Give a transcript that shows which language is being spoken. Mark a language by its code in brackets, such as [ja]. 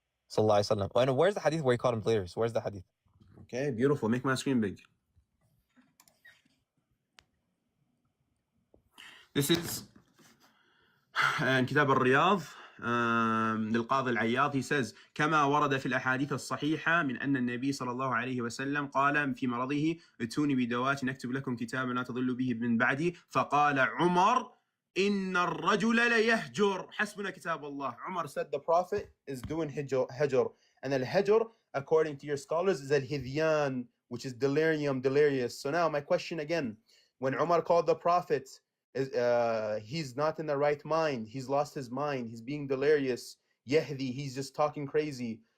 [en] Sallallahu Alaihi Wasallam. And where's the hadith where he called him delirious? Where's the hadith? Okay, beautiful. Make my screen big. This is in Kitab al-Riyadh للقاضي العياض. He says [ar] كما ورد في الأحاديث الصحيحة من أن النبي صلى الله عليه وسلم قال في مرضه ائتوني بدوات نكتب لكم كتابا لا تضلوا به من بعدي فقال عمر إن الرجل ليهجر حسبنا كتاب الله. [en] Umar said the Prophet is doing hajr, and al-hajr, according to your scholars, is al-hidyan, which is delirious. So now my question again, when Umar called the Prophet, he's not in the right mind, he's lost his mind, he's being delirious, yahdi, he's just talking crazy.